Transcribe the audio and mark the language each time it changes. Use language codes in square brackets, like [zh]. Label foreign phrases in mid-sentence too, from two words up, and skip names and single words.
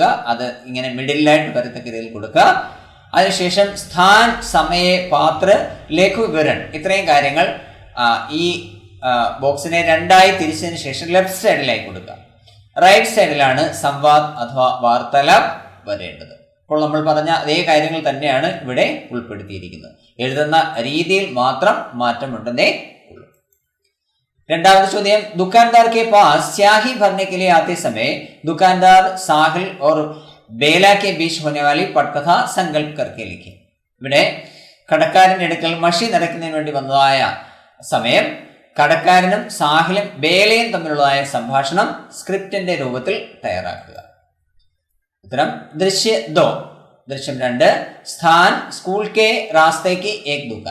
[ml] അത് ഇങ്ങനെ മിഡിലായിട്ട് വരത്തക്ക രീതിയിൽ കൊടുക്കുക. അതിനുശേഷം [hi] स्थान, समय, पात्र, लेखु विवरण [ml] ഇത്രയും കാര്യങ്ങൾ ഈ ബോക്സിനെ രണ്ടായി തിരിച്ചതിന് ശേഷം ലെഫ്റ്റ് സൈഡിലായി കൊടുക്കുക. റൈറ്റ് സൈഡിലാണ് [hi] संवाद अथवा वार्तालाप [ml] വരേണ്ടത്. അപ്പോൾ നമ്മൾ പറഞ്ഞ അതേ കാര്യങ്ങൾ തന്നെയാണ് ഇവിടെ ഉൾപ്പെടുത്തിയിരിക്കുന്നത്. എഴുതുന്ന രീതിയിൽ മാത്രം മാറ്റമുണ്ടെന്നേ ഉള്ളൂ. രണ്ടാമത്തെ ചോദ്യം, [hi] दुकानदार के पास स्याही भरने के लिए आते समय दुकानदार साहिल और बेला के बीच होने वाली पटकथा संकल्प करके लिखे. [ml] ഇവിടെ കടക്കാരന്റെ അടുക്കൽ മഷി നിറയ്ക്കുന്നതിന് വേണ്ടി വന്നതായ സമയം കടക്കാരനും സാഹിലും ബേലയും തമ്മിലുള്ളതായ സംഭാഷണം സ്ക്രിപ്റ്റിന്റെ രൂപത്തിൽ തയ്യാറാക്കുക. ഉത്തരം ദൃശ്യ 2. [hi] ദൃശ്യം 2, स्थान स्कूल के रास्ते की एक दुकान.